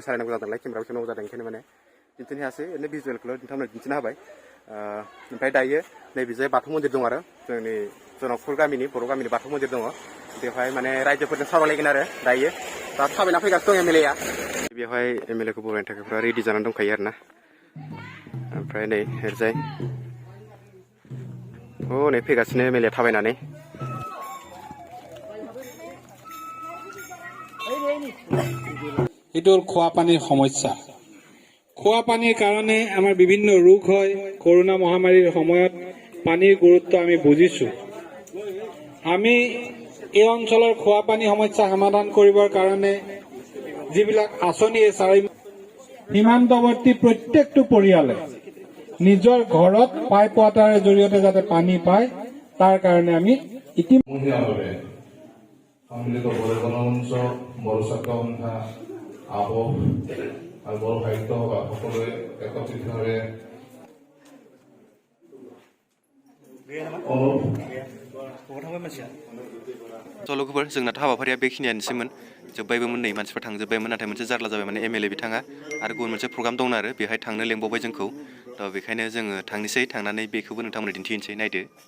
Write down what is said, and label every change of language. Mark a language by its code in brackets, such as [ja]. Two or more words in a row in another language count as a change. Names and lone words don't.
[brx] सालायनांगौ जादों नालाय केमेराबो खेवनांगौ जादों ओंखायनो माने दिन्थिनो हायासै ओरैनो भिजुवेलखौल' नोंथांमोननो दिन्थिना होबाय ओमफ्राय दायो नैबेजाय बाथौ मन्दिर दं आरो जोंनि जनापुर गामिनि बर' गामिनि बाथौ मन्दिर दङ बेवहाय माने रायजोफोरजों सावरायलायगोन आरो दायो दा थाबायना फैगासिनो दं MLA आ बेवहाय MLA खौ बरायनो थाखाय फुरा रेडि जानानै दंखायो आरो ना ओमफ्राय नै ओरैजाय नै फैगासिनो MLA थाबायनानै [as] এইটো খোৱা পানীৰ সমস্যা খোৱা পানীৰ কাৰণে আমাৰ বিভিন্ন ৰোগ হয় কৰোনা মহামাৰীৰ সময়ত পানীৰ গুৰুত্ব আমি বুজিছো আমি এই অঞ্চলৰ খোৱা পানী সমস্যা সমাধান কৰিবৰ কাৰণে যিবিলাক আঁচনি সীমান্তৱৰ্তী প্ৰত্যেকটো পৰিয়ালে নিজৰ ঘৰত পাইপ ৱাটাৰৰ জৰিয়তে যাতে পানী পায় তাৰ কাৰণে আমি ইতিমধ্যে সম্মিলিত বড়ো গণমঞ্চ বড়ো ছাত্ৰ সন্থা আবহ আৰু বড়ো সাহিত্য সভা সকলোৱে একত্ৰিতভাৱে [brx] लोगोफोर जोंनाथ' हाबाफारिया बेखिनियानोसैमोन जोब्बायबोमोन नै मानसिफोर थांजोब्बायमोन नाथाय मोनसे जारला जाबाय माने MLA बिथाङा आरो गुबुन मोनसे प्रग्राम दं आरो बेहाय थांनो लेंबावबाय जोंखौ थ' बेखायनो जोङो थांनोसै थांनानै बेखौबो नोंथांमोननो दिन्थिनोसै नायदो